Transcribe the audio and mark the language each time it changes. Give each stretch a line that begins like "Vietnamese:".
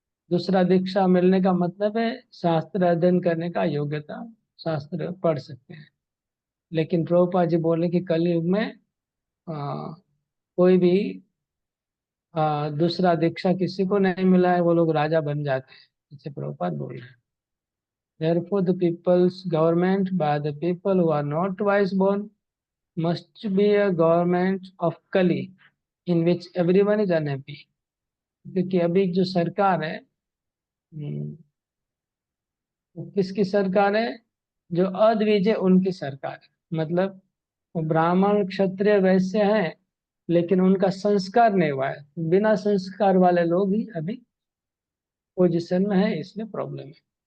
Hindi: दूसरा दीक्षा मिलने का मतलब है शास्त्र अध्ययन करने का योग्यता, शास्त्र पढ़ सकते हैं। लेकिन प्रभुपाद जी बोले कि कलयुग में कोई भी दूसरा दीक्षा किसी को नहीं मिला है, वो लोग राजा बन जाते हैं, इसे प्रभुपाद बोल रहे हैं।
English: Therefore, the people's government by the people who are not twice born must be a government of Kali, in which everyone is unhappy.
Hindi: क्योंकि अभी जो सरकार है, वो किसकी सरकार है? जो अद्विजय उनकी सरकार है। मतलब वो ब्राह्मण क्षत्रिय वैश्य हैं, लेकिन उनका संस्कार नहीं हुआ है। बिना संस्कार वाले लोग ही अभी पोजिशन में है, इसलिए प्रॉब्लम है।